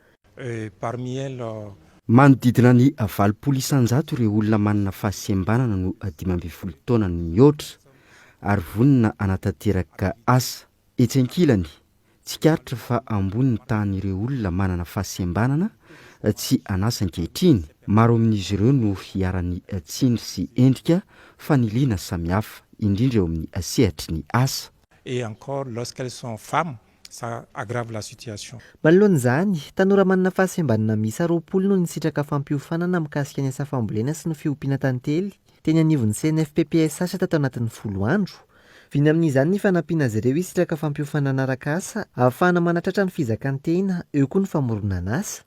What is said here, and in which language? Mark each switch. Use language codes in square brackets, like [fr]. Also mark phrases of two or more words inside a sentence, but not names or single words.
[mg] Manodidina ny 800 isanjato ireo olona manana fahasembanana no 12 taona no mihoatra ary vonina anatanteraka asa etsy ankilany. Tsikaritra fa ambony ny tahan'ireo olona manana fahasembanana tsy anasa ankehitriny. Maro amin'izy ireo no hiarany tsindry sy endrika faniliana samihafa, indrindra eo amin'ny sehatry ny asa. [fr] Et encore lorsqu'elles sont femmes, ça aggrave la situation. [mg] Manoloan'izany, tanora manana fahasembanana miisa 20 no nisitraka fampiofanana mikasika ny asa fambolena sy ny fiompiana tantely teny anivon'ny CNFPPSH tao anatin'ny 10 andro. Viny amin'izany ny fanampiana azy ireo hisitraka fampiofanana araka-asa ahafahana manatratra ny fizakantena, eo koa ny famorona asa.